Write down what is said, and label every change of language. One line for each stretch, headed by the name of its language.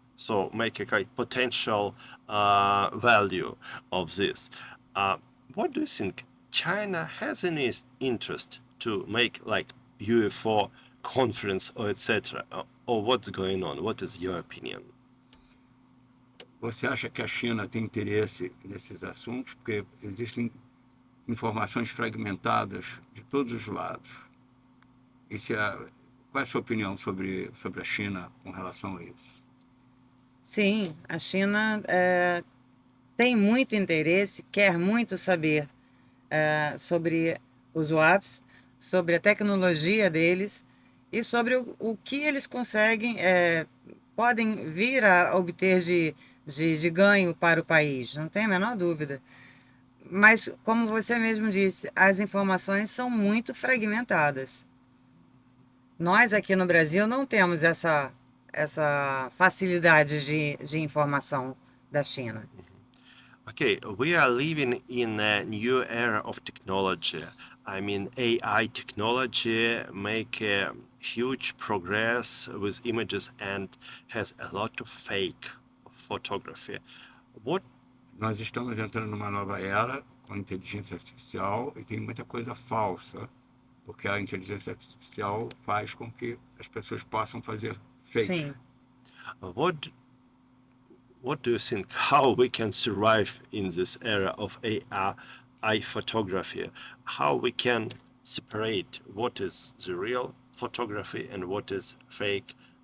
English: So make a kind of potential value of this. What do you think? China has any interest to make like UFO conference or etc. Or what's going on? What is your opinion?
Portuguese: Você acha que a China tem interesse nesses assuntos? Porque existem informações fragmentadas de todos os lados. Qual é a sua opinião sobre a China com relação a isso? Sim, a China tem muito interesse, quer muito saber sobre os WAPs, sobre a tecnologia deles e sobre o que eles conseguem, podem vir a obter de ganho para o país, não tem a menor dúvida. Mas, como você mesmo disse, as informações são muito fragmentadas. Nós aqui no Brasil não temos essa facilidade de informação da China.
English: Okay, we are living in a new era of technology. I mean, AI technology make a huge progress with images and has a lot of fake photography. What
Portuguese: Nós estamos entrando numa nova era com inteligência artificial e tem muita coisa falsa, porque a inteligência artificial faz com que as pessoas possam fazer fake. Sim.
English: what what do you think? How we can survive in this era of AI photography? How we can separate what is the real photography and what is fake?